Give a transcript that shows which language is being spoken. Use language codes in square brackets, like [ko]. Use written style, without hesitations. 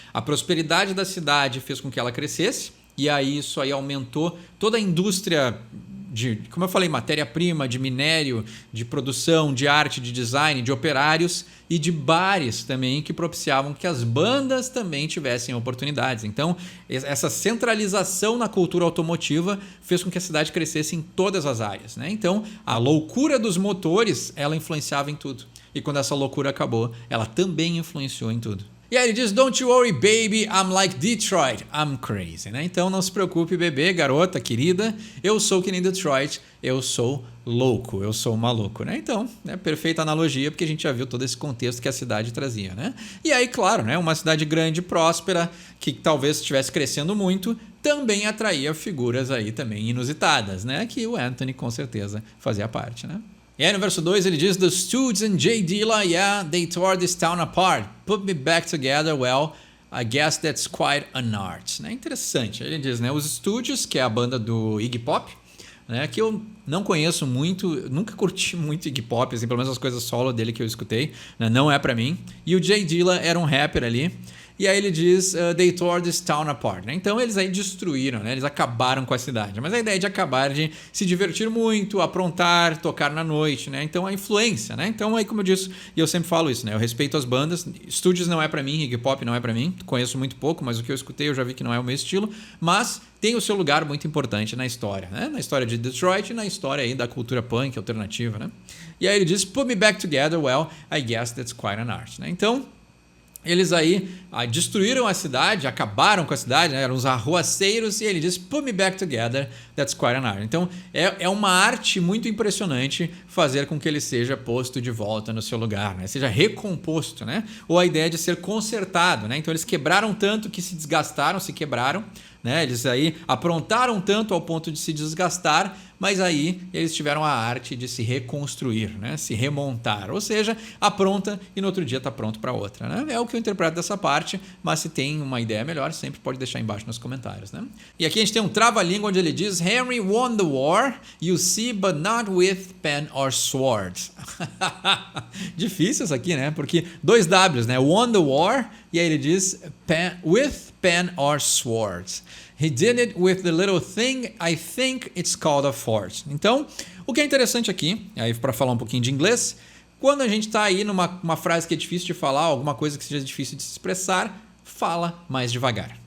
[pt] A prosperidade da cidade fez com que ela crescesse, e aí isso aí aumentou toda a indústria de, como eu falei, matéria-prima, de minério, de produção, de arte, de design, de operários e de bares também que propiciavam que as bandas também tivessem oportunidades. Então, essa centralização na cultura automotiva fez com que a cidade crescesse em todas as áreas, né? Então, a loucura dos motores, ela influenciava em tudo. E quando essa loucura acabou, ela também influenciou em tudo. E aí ele diz, [en] don't you worry, baby, I'm like Detroit, I'm crazy. [pt] Né? Então não se preocupe, bebê, garota, querida, eu sou que nem Detroit, eu sou louco, eu sou maluco. Né? Então, né, perfeita analogia, porque a gente já viu todo esse contexto que a cidade trazia. Né? E aí, claro, né, uma cidade grande, próspera, que talvez estivesse crescendo muito, também atraía figuras aí também inusitadas, né? Que o Anthony com certeza fazia parte. Né? E aí no verso 2 ele diz, [en] The Stooges and Jay Dilla, yeah, they tore this town apart. Put me back together, well, I guess that's quite an art. [pt] Né? Interessante, ele diz, né? Os Stooges, que é a banda do Iggy Pop, né? Que eu não conheço muito, nunca curti muito Iggy Pop, assim, pelo menos as coisas solo dele que eu escutei, né? Não é pra mim. E o Jay Dilla era um rapper ali. E aí ele diz, [en] they tore this town apart. [pt] Né? Então eles aí destruíram, né? Eles acabaram com a cidade. Mas a ideia de acabar, de se divertir muito, aprontar, tocar na noite, né? Então a influência, né? Então aí como eu disse, e eu sempre falo isso, né? Eu respeito as bandas, Stooges não é pra mim, Iggy Pop não é pra mim, conheço muito pouco, mas o que eu escutei eu já vi que não é o meu estilo, mas tem o seu lugar muito importante na história, né? Na história de Detroit e na história aí da cultura punk alternativa, né? E aí ele diz, [en] put me back together, well, I guess that's quite an art. [pt] Né? Então, eles aí destruíram a cidade, acabaram com a cidade, né? Eram os arruaceiros, e ele diz, [en] put me back together, that's quite an art. [pt] Então, é uma arte muito impressionante fazer com que ele seja posto de volta no seu lugar, né? Seja recomposto, né? Ou a ideia de ser consertado, né? Então, eles quebraram tanto que se desgastaram, se quebraram, né? Eles aí aprontaram tanto ao ponto de se desgastar, mas aí eles tiveram a arte de se reconstruir, né? Se remontar, ou seja, apronta e no outro dia está pronto para outra. Né? É o que eu interpreto dessa parte, mas se tem uma ideia melhor, sempre pode deixar embaixo nos comentários. Né? E aqui a gente tem um trava-língua onde ele diz, [en] Henry won the war, you see, but not with pen or sword. [pt] Difícil isso aqui, né? Porque 2 Ws, né? Won the war, e aí ele diz [en] with pen or sword. He did it with the little thing, I think it's called a fort. [pt] Então, o que é interessante aqui, aí para falar um pouquinho de inglês, quando a gente está aí numa frase que é difícil de falar, alguma coisa que seja difícil de se expressar, fala mais devagar.